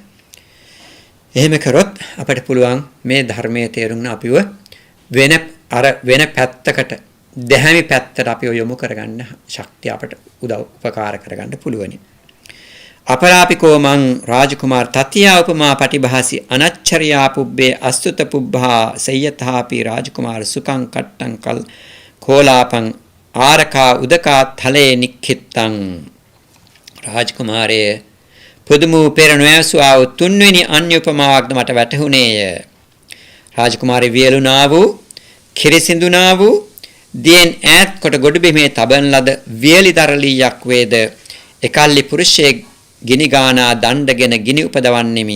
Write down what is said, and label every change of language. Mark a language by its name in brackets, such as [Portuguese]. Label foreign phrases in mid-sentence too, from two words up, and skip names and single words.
[Sinhala] එහෙම කරොත් අපිට පුළුවන් මේ ධර්මයේ තේරුම් අපිව වෙන පැත්තකට දැහැමි පැත්තට අපිව යොමු කරගන්න ශක්තිය අපට උපකාර කරගන්න පුළුවනි. [Pali] අපරාපිකෝ මං රාජකුමාර තතියා උපමා පටිභාසි අනච්චරියා පුබ්බේ අස්තුත පුබ්බා සය්‍යතාපි රාජකුමාර සුඛං කට්ටං කල් කෝලාපං ආරකා උදකා තලේ නික්ඛිත්තං. [Sinhala] රාජකුමාරයේ පුදුම පෙර නොයසුවා තුන්වෙනි අන්‍ය උපමාවක්ද මට වැටහුණේය. රාජකුමාරී වියලුණා වූ කිරිසිඳුණා වූ දියෙන් ඈත් කොට ගොඩබිමේ තබන ලද වියලිදරලියක් වේද එකල්ලි පුරුෂයෙක් ගිනි ගානා දණ්ඩගෙන ගිනි උපදවන්නෙමි.